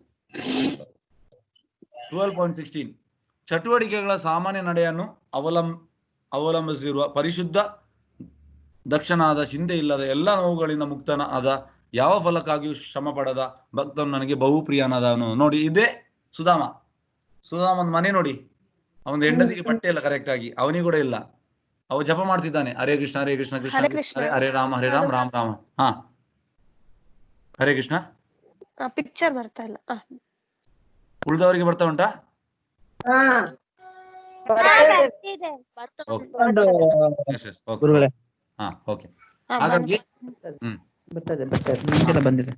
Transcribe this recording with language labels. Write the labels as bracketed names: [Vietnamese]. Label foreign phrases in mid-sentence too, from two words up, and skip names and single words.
[Kannada] 12.16 ಚಟುವಟಿಕೆಗಳ ಸಾಮಾನ್ಯ ನಡೆಯನ್ನು ಅವಲಂಬಿಸಿರುವ ಪರಿಶುದ್ಧ ದಕ್ಷನಾದ, ಚಿಂತೆ ಇಲ್ಲದ, ಎಲ್ಲ ನೋವುಗಳಿಂದ ಮುಕ್ತನ ಆದ, ಯಾವ ಫಲಕ್ಕಾಗಿಯೂ ಶ್ರಮ ಪಡದ ಭಕ್ತನು ನನಗೆ ಬಹು ಪ್ರಿಯನಾದವನು. ನೋಡಿ, ಇದೇ ಸುಧಾಮ. ಸುಧಾಮನ ಮನೆ ನೋಡಿ, ಅವನ ಹೆಂಡತಿಗೆ ಬಟ್ಟೆ ಇಲ್ಲ ಕರೆಕ್ಟ್ ಆಗಿ, ಅವನಿಗೆ ಕೂಡ ಇಲ್ಲ. ಅವ ಜಪ ಮಾಡ್ತಿದ್ದಾನೆ, [Sanskrit] ಹರೇ ಕೃಷ್ಣ ಹರೇ ಕೃಷ್ಣ ಕೃಷ್ಣ ಹರೇ ಕೃಷ್ಣ ಕೃಷ್ಣ. ಹರೇ ರಾಮ ಹರೇ ರಾಮ ರಾಮ ರಾಮ. [Kannada] ಹಾ, ಹರೇ ಕೃಷ್ಣ. ಪಿಕ್ಚರ್ ಬರ್ತಾ ಇಲ್ಲ. ಉಳಿದವರಿಗೆ ಬರ್ತಾ ಉಂಟಾ? ಗುರುಗಳೇ ಹಾ, ಓಕೆ. ಹಾಗಾಗಿ ಬಂದಿದೆ.